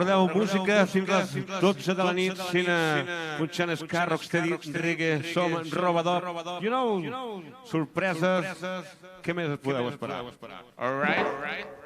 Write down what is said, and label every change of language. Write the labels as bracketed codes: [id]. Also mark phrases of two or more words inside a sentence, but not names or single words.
[ca] música fins les 12 de la nit, punxant ska, rocksteady, reggae, som, robador, [en] you know, [ca] sorpreses, què més podeu esperar? [en] All right.